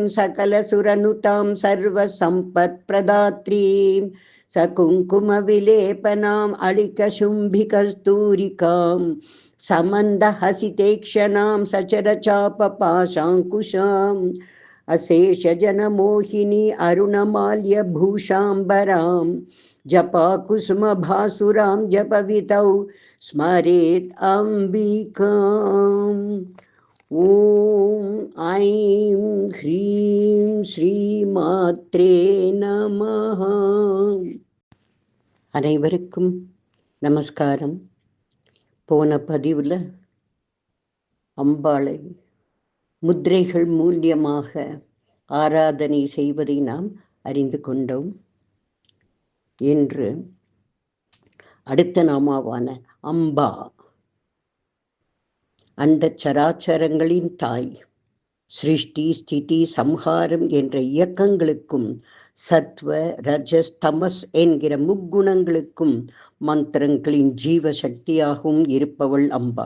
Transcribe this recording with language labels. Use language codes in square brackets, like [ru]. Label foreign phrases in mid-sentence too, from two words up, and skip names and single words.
[sa] सकलसुरनुतां सर्वसम्पत्प्रदात्रीं सकुङ्कुमविलेपनाम् अलिकशुम्भिकस्तूरिकां समन्दहसितेक्षणां सचरचापपाशाङ्कुशाम् अशेषजनमोहिनी अरुणमाल्यभूषाम्बरां जपाकुसुमभासुरां जपवितौ स्मरेत् अम्बिकाम्। ओं ऐं ह्रीं श्रीमात्रे நமः. [ta] அனைவருக்கும் நமஸ்காரம். போன பதிவில் அம்பாளை முத்திரைகள் மூலியமாக ஆராதனை செய்வதை நாம் அறிந்து கொண்டோம். இன்று அடுத்த நாமாவான அம்பா, அண்ட சராச்சரங்களின் தாய், சிருஷ்டி ஸ்திதி சம்ஹாரம் என்ற இயக்கங்களுக்கும் சத்வ ரஜஸ் தமஸ் என்கிற முக்குணங்களுக்கும் மந்திரங்களின் ஜீவசக்தியாகவும் இருப்பவள் அம்பாள்.